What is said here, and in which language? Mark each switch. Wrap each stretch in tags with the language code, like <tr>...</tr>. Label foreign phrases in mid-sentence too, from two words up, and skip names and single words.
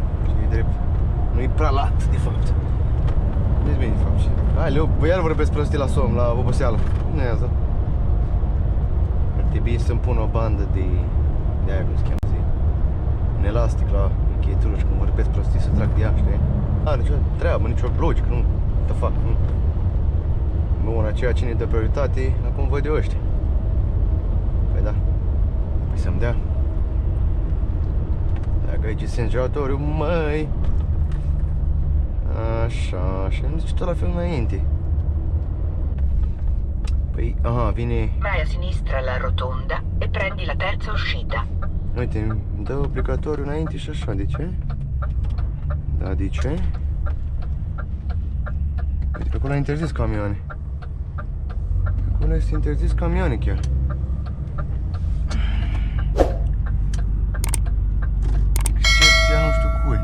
<ro>E drept. Nu-i prea lat, de fapt. Nu-i bine, de fapt. Hai, Leu, iar vorbesc prostii la somn, la oboseală. Nu e asta. Ar trebui să-mi pun o bandă de aia, cum se cheamă, zi. Un elastic la încheietură și când vorbesc prostii să trag de ea, știi? Are nicio treabă, nicio logică, nu.</ro> <en>What the fuck,</en> <ro>nu. Bun, aceea cine dă prioritate, acum văd eu ăștia. Păi da. Păi să-mi dea. Dacă aici e singuratoriu, măi. Așa, și am zis tot la fel înainte. Păi, aha, vine...</ro> <it>Vai a sinistra la rotonda e prendi la terza uscita.</it> <ro>Uite, îmi dă obligatoriu înainte și așa, de ce? Da, de ce? Uite, că acolo a interzis camioane. Acolo este interzis camioane chiar. Excepția nu știu cui.</ro>